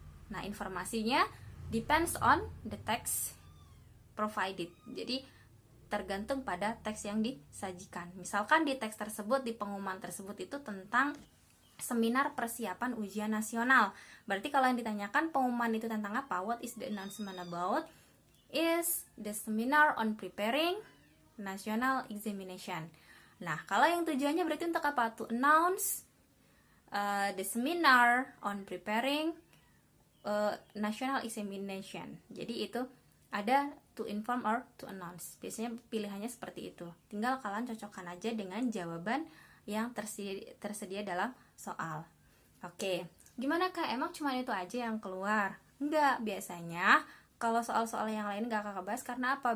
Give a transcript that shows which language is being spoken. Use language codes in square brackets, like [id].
[id] Nah, informasinya [en] depends on the text provided. [id] Jadi tergantung pada teks yang disajikan. Misalkan di teks tersebut, di pengumuman tersebut itu tentang seminar persiapan ujian nasional. Berarti kalau yang ditanyakan pengumuman itu tentang apa? [en] What is the announcement about? Is the seminar on preparing national examination. [id] Nah, kalau yang tujuannya berarti untuk apa? [en] To announce the seminar on preparing national examination. [id] Jadi itu ada [en] to inform or to announce. [id] Biasanya pilihannya seperti itu. Tinggal kalian cocokkan aja dengan jawaban yang tersedia dalam soal. Oke, gimana Kak? Emang cuma itu aja yang keluar? Enggak, biasanya kalau soal-soal yang lain gak kakak bahas karena apa?